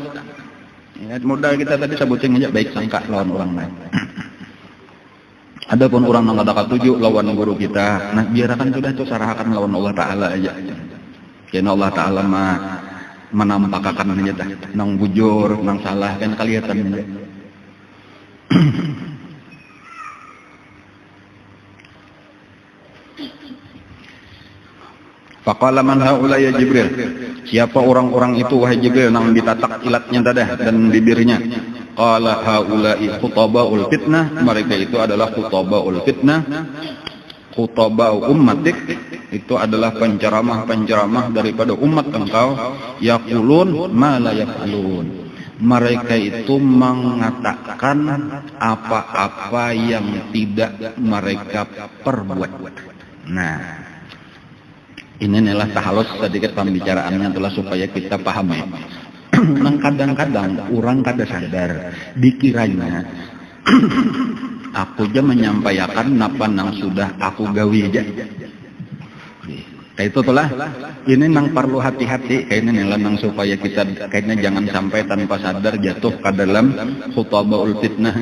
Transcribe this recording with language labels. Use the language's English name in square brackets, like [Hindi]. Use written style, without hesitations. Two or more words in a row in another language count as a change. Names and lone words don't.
[Banjar] Ya, modal kita tadi sebutin aja baik sangka lawan orang lain. Adapun orang yang ada ketujuh lawan guru kita, nah biarkan sudah itu sarahakan lawan Allah Ta'ala aja. Karena Allah Ta'ala menampakkan aja dah, nang bujur, nang salah kan kelihatan aja. [Arabic] Faqala man haula ya Jibril, [Banjar] siapa orang-orang itu wahai Jibril nang ditatak ilatnya dadah dan bibirnya. [Arabic] Qala haula'i khutabaul fitnah, [Indonesian] mereka itu adalah [Arabic] khutabaul fitnah. Khutabau ummatik [Indonesian] itu adalah penceramah-penceramah daripada umat engkau. [Arabic] Yaqulun ma la yaf'alun, [Indonesian] mereka itu mengatakan apa-apa yang tidak mereka perbuat. Nah, ini adalah tahalus sedikit pembicaraannya adalah supaya kita paham ya. [Banjar] Nang kadang-kadang orang kada sadar dikiranya aku aja menyampaikan napa nang sudah aku gawi aja. Kayak itu lah. Ini nang perlu hati-hati kayaknya nih nang supaya kita kayaknya jangan sampai tanpa sadar jatuh ke dalam [Arabic] khutabaul fitnah.